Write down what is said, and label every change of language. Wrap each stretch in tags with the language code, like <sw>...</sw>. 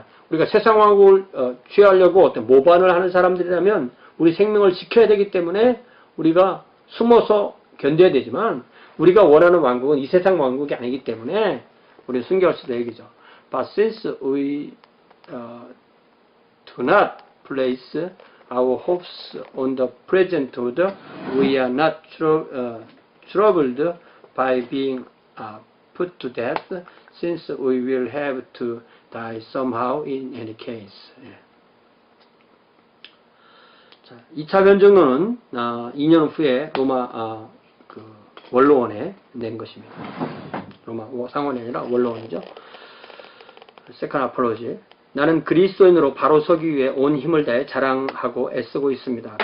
<ko>우리가 세상 왕국을 취하려고 어떤 모반을 하는 사람들이라면 우리 생명을 지켜야 되기 때문에 우리가 숨어서 견뎌야 되지만 우리가 원하는 왕국은 이 세상 왕국이 아니기 때문에 우리는 숨겨할 수도 얘기죠.</ko> <en>But since we do not place our hopes on the present order, we are not troubled by being put to death, since we will have to die somehow in any case.</en> <ko>자, 2차 변증론은 2년 후에 로마 원로원에 낸 것입니다. 로마 상원이 아니라 원로원이죠. 세컨 아폴로지. 나는 그리스도인으로 바로 서기 위해 온 힘을 다해 자랑하고 애쓰고 있습니다.</ko>